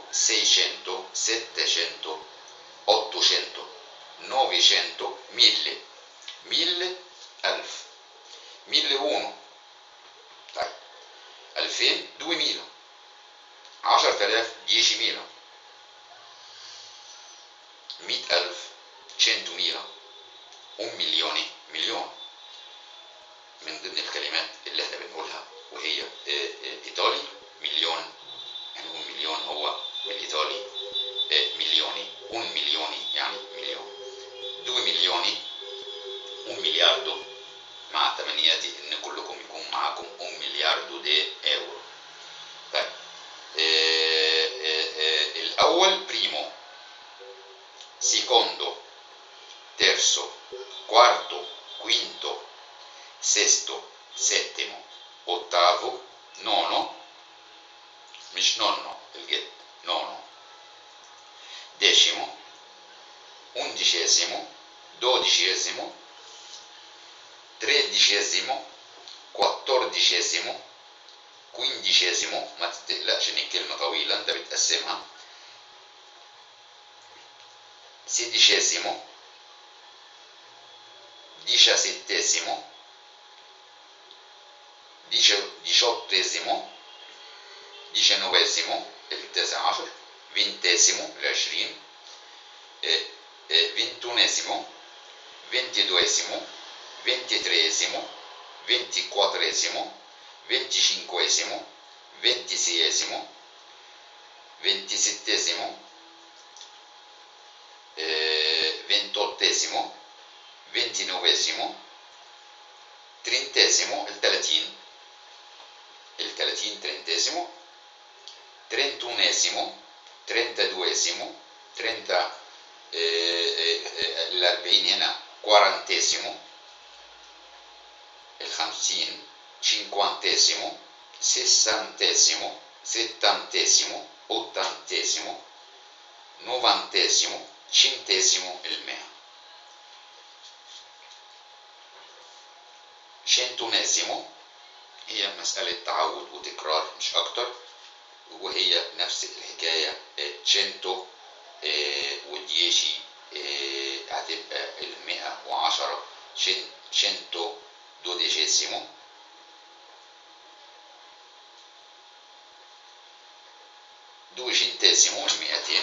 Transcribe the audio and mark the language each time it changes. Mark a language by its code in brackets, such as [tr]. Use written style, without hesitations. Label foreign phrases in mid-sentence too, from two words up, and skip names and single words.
[ar] 600 700 800 900 1000 1000 1000 1001 طيب 2000 2000 10000 10000 100000 100,000 1,000,000 مليون. من ضمن الكلمات اللي احنا بنقولها وهي ايطالي مليون، هنقول مليون هو بالايطالي مليوني، [it] un milioni [ar] يعني مليون، 2 مليوني، 1 ملياردو، مع تمنياتي ان كلكم يكون معاكم 1 [it] miliardo di euro. [ar] طيب الاول بريمو، [it] secondo, terzo, quarto, quinto, sesto, settimo, ottavo, nono، [ar] مش نونو الجد، نونو، [it] decimo, undicesimo, dodicesimo, tredicesimo, quattordicesimo، quindicesimo، [ar] ما تقلقش ان الكلمة طويلة انت بتقسمها، [it] sedicesimo, diciassettesimo، diciottesimo، diciannovesimo [ar] التاسع عشر، [it] ventesimo العشرين، ventunesimo، ventiduesimo، ventitreesimo، ventiquattresimo، venticinquesimo، ventiseiesimo، ventisettesimo، ventottesimo، ventinovesimo، trentesimo التلاتين، trentesimo، trentunesimo، trentaduesimo، [ar] الأربعين هنا quarantesimo، [it] الخمسين cinquantesimo، sessantesimo، settantesimo، ottantesimo، novantesimo، centesimo المئة، [ar] centunesimo هي مسألة تعود وتكرار مش أكتر، وهي نفس الحكاية 100 وديشي هتبقى 110 112 200 200.